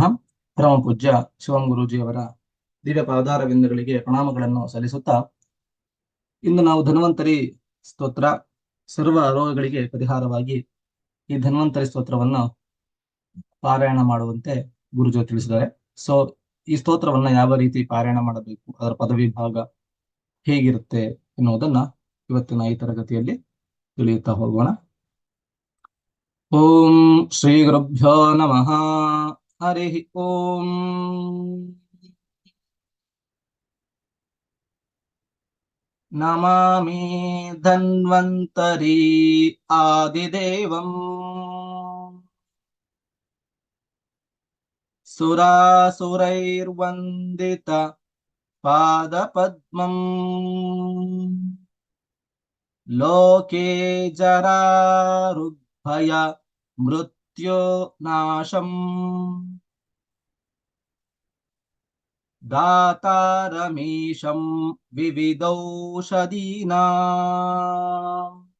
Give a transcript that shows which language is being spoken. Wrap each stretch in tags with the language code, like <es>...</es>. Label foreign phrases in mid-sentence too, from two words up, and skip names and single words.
<kn>ಪರಮ ಪೂಜ್ಯ ಶಿವಂ ಗುರೂಜಿಯವರ ದಿವ್ಯ ಪಾದಾರವಿಂದಗಳಿಗೆ ಪ್ರಣಾಮಗಳನ್ನು ಸಲ್ಲಿಸುತ್ತಾ, ಇಂದು ನಾವು ಧನ್ವಂತರಿ ಸ್ತೋತ್ರ, ಸರ್ವ ರೋಗಗಳಿಗೆ ಪರಿಹಾರವಾಗಿ ಈ ಧನ್ವಂತರಿ ಸ್ತೋತ್ರವನ್ನು ಪಾರಾಯಣ ಮಾಡುವಂತೆ ಗುರುಜಿ ತಿಳಿಸಿದ್ದಾರೆ. ಸೊ ಈ ಸ್ತೋತ್ರವನ್ನ ಯಾವ ರೀತಿ ಪಾರಾಯಣ ಮಾಡಬೇಕು, ಅದರ ಪದವಿಭಾಗ ಹೇಗಿರುತ್ತೆ ಎನ್ನುವುದನ್ನ ಇವತ್ತಿನ ಈ ತರಗತಿಯಲ್ಲಿ ತಿಳಿಯುತ್ತಾ ಹೋಗೋಣ.</kn> <sa>ಓಂ ಶ್ರೀ ಗುರುಭ್ಯೋ ನಮಃ. ಹರಿ ಓಂ. ನಮಾಮಿ ಧನ್ವಂತರಿ ಆದಿದೇವಂ ಸುರಾಸುರೈರ್ವಂದಿತ ಪಾದಪದ್ಮಂ ಲೋಕೆ ಜರಾರುಗ್ಭಯ ಮೃತ್ಯೋ ನಾಶಂ ದಾತಾರಮೀಶಂ ವಿವಿಧೌಷಧೀನಾಂ.</sa>